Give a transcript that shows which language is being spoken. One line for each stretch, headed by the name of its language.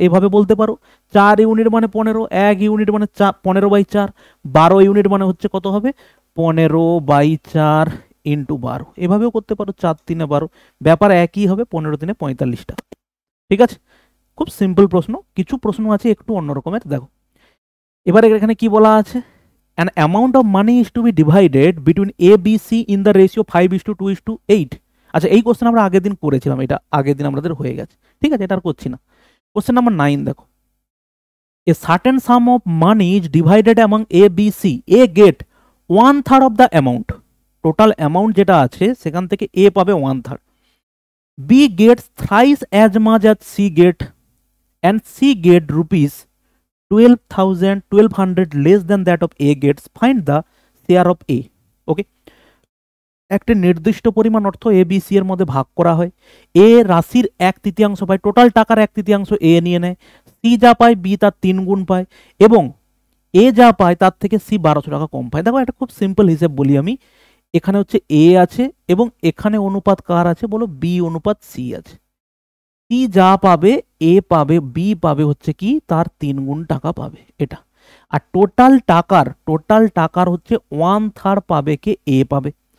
Bangla: এভাবে বলতে পারো 4 ইউনিট মানে 15, 1 ইউনিট মানে 15/4, 12 ইউনিট মানে হচ্ছে কত হবে 15/4 ইন্টু 12, এভাবেও করতে পারো 4 3 12, ব্যাপার একই হবে, 15 3 45 টাকা। ঠিক আছে, খুব সিম্পল প্রশ্ন, কিছু প্রশ্ন আছে একটু অন্যরকমের। দেখো এবারে এখানে কি বলা আছে,
English: an amount of money is to be divided between A B C in the ratio 5:2:8।
Bangla: আচ্ছা এই কোশ্চেন আমরা আগের দিন করেছিলাম, এটা আগের দিন আমাদের হয়ে গেছে, ঠিক আছে, এটা আর করছি না। কোশ্চেন নাম্বার 9 দেখো,
English: a certain sum of money is divided among A B C, A get 1/3 of the amount,
Bangla: total amount যেটা আছে সেখান থেকে A পাবে 1/3,
English: B gets thrice as much as C get, and C get rupees 1200 less than that of A gets, find the share of A।
Bangla: ওকে, একটা নির্দিষ্ট পরিমাণ অর্থ A B C এর মধ্যে ভাগ করা হয়, এ রাশির 1/3 পায়, টোটাল টাকার 1/3 এ নিয়ে নেয়, সি যা পায় বি তার 3 গুণ পায়, এবং এ যা পায় তার থেকে সি 1200 টাকা কম পায়। দেখো একটা খুব সিম্পল হিসেব বলি আমি, এখানে হচ্ছে এ আছে এবং এখানে অনুপাত কার আছে বলো, বি অনুপাত সি আছে, সি যা পাবে এ পাবে, বি পাবে হচ্ছে কি তার 3 গুণ টাকা পাবে এটা, আর টোটাল টাকার হচ্ছে 1/3 পাবে কে, এ পাবে।